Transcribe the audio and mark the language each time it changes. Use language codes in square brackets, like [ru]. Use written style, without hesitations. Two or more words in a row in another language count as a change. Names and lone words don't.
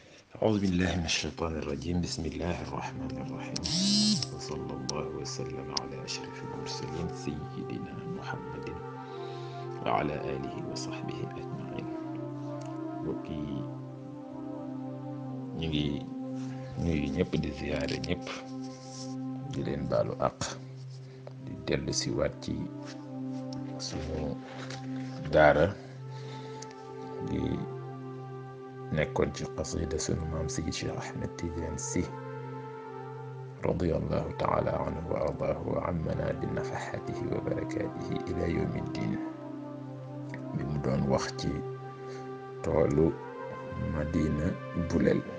[ar] أعوذ بالله من الشيطان الرجيم. بسم الله الرحمن الرحيم، وصلى الله وسلم على أشرف المرسلين سيدنا محمد وعلى آله وصحبه أجمعين. [wo] bokki ñu ngi nuyu ñëpp di ziyaare ñëpp di leen baalu àq di dellu si waat ci sunu daara di nekkoon ci qasida sunu maam Seydi Cheikh Ahmed Tidiane Sy [ar] رضي الله تعالى عنه وأرضاه وأمننا بنفحاته وبركاته إلى يوم الدين [wo] bi mu doon wax ci toolu Madina Bulel.